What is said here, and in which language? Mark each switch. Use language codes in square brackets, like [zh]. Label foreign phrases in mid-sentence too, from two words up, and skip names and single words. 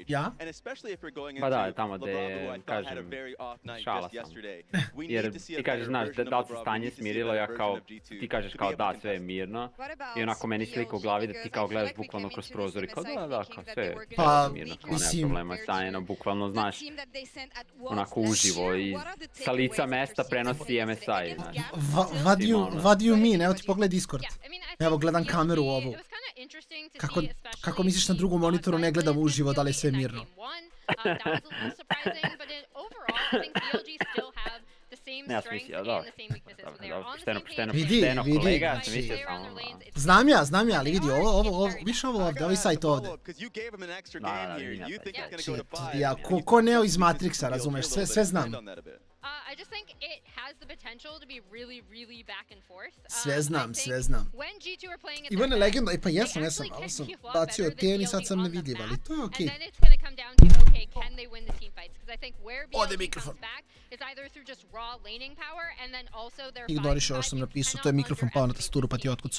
[sr] Ja? [en] And especially if we're going into LeBron, who I thought had a very off night just yesterday. We need to see a better version of LeBron. We need to see a better version of G2. [sr] Ti kažeš kao da, sve je mirno, i onako meni slika u glavi da ti kao gledaš bukvalno kroz prozor i kao da, kao sve je mirno, kao nema problema sa jedno, bukvalno znaš, onako uživo i sa lica mesta prenosi MSI, znaš. [en] What do you mean? [sr] Evo ti pogledaj Discord. Evo gledam kameru ovu. Kako misliš na drugom monitoru ne gledam uživo da li je sve mirno? Ja sam mislio, dobro. Vidi. Znam ja, ali vidi ovo, viš ovo ovdje, ovaj sajt ovdje. Ko Neo iz Matrixa, razumeš, sve znam. [en] I just think it has the potential to be really, really back and forth. [sr] Sve znam. Ivana Legenda, pa jesam, ali sam bacio ten i sad sam nevidljiv, ali to je okej. Ode mikrofon. Ignoriš ovo što sam napisao, to je mikrofon pao na tasturu pa ti otkucu.